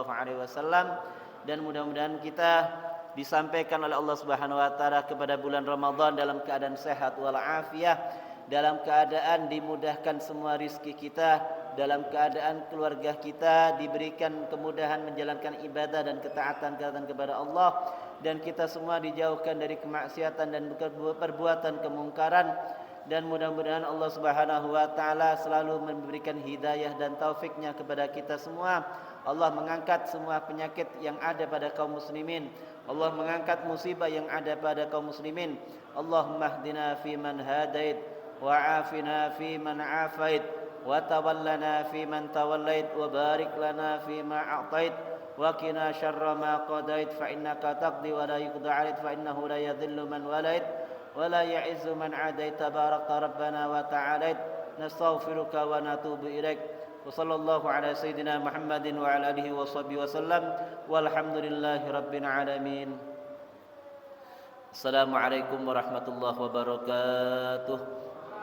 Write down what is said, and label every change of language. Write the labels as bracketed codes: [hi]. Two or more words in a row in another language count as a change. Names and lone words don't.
[ar] عليه وسلم, [id] dan mudah-mudahan kita disampaikan oleh Allah [ar] سبحانه وتعالى [id] kepada bulan Ramadan dalam keadaan sehat walafiat, dalam keadaan dimudahkan semua rizki kita, dalam keadaan keluarga kita diberikan kemudahan menjalankan ibadah dan ketaatan kepada Allah, dan kita semua dijauhkan dari kemaksiatan dan perbuatan kemungkaran. Dan mudah-mudahan Allah [ar] سبحانه وتعالى [id] selalu memberikan hidayah dan taufiknya kepada kita semua. Allah mengangkat semua penyakit yang ada pada kaum muslimin. Allah mengangkat musibah yang ada pada kaum muslimin. [ar] اللهم اهدنا في من هديت وعافنا في من عافيت وتولنا في من توليت وبارك لنا في ما أعطيت وقنا شر ما قضيت فإنك تقضي ولا يقضى عليك فإنه لا يذل من واليت ولا يعز من عاديت تبارك ربنا وتعاليت نستغفرك ونتوب إليك وصلى الله على سيدنا محمد وعلى آله وصحبه وسلم والحمد لله رب العالمين. السلام عليكم ورحمة الله وبركاته.